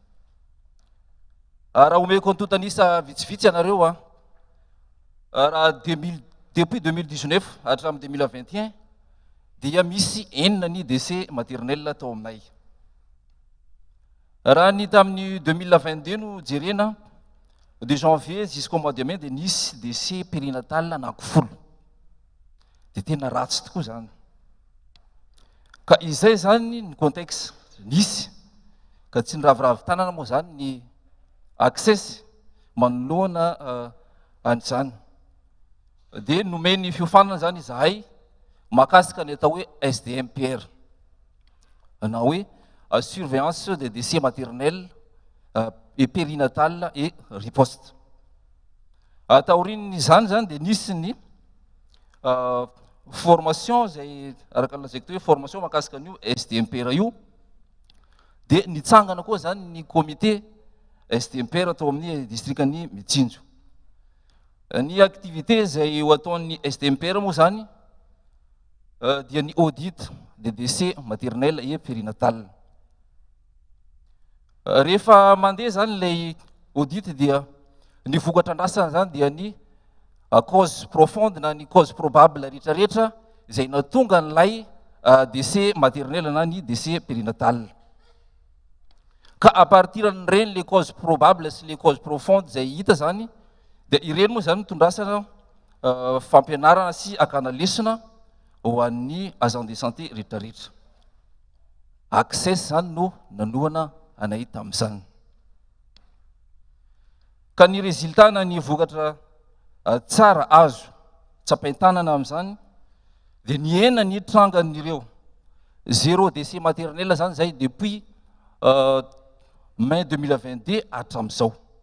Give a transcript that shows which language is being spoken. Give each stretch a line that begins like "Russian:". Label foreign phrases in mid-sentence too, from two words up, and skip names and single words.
Malagasy: Raha omeko antotanisa vitsivitsy anareo raha depuis 2019 hatramin'ny 2021 dia misy enina ny
French: décès maternel
Malagasy: tao aminay. Raha ny tamin'ny 2022 no jerena
French: de janvier jusqu'au mois de mai
Malagasy: dia nisy
French: décès périnatal
Malagasy: anankifolo dia tena ratsy tokoa zany. Ka izay zany ny contexte nisy ka tsy niraviravy tanana moa zany ny access manoloana an'izany dia nomeny fiofanana zany izahay makasika ny atao hoe SDMPR na hoe
French: surveillance des décès maternels et périnatal et riposte.
Malagasy: Taorin'izany zany dia nisy ny formation zay araka lazaiko teo hoe formation makasika an'io SDMPR io dia nitsangana koa zany ny comité SDMPR atao amin'ny distrikany Mitsinjo. Ny activité zay ho ataon'ny SDMPR moa zany dia ny
French: audit des décès maternel et périnatal.
Malagasy: Rehefa mandeha zany ilay audit dia ny vokatra andrasana zany dia ny
French: cause profonde
Malagasy: na ny
French: cause probable
Malagasy: rehetrarehetra izay natonga n'ilay
French: décès maternel
Malagasy: na ny
French: décès périnatal.
Malagasy: Ka
French: à partir
Malagasy: n'ireny
French: les causes probables
Malagasy: sy
French: les causes profondes
Malagasy: zay hita zany dia ireny moa zany mitondrasana fampianarana sy akana lesona ho an'ny
French: agent de santé
Malagasy: rehetrarehetra. Access zany no nanohana anay tamin'izany. Ka ny résultat na ny vokatra tsara azo tsapain-tanana amin'izany dia ny enina ny trangan'ireo
French: zéro décès maternel
Malagasy: zany zay
French: depuis mai 2022
Malagasy: hatramin'izao.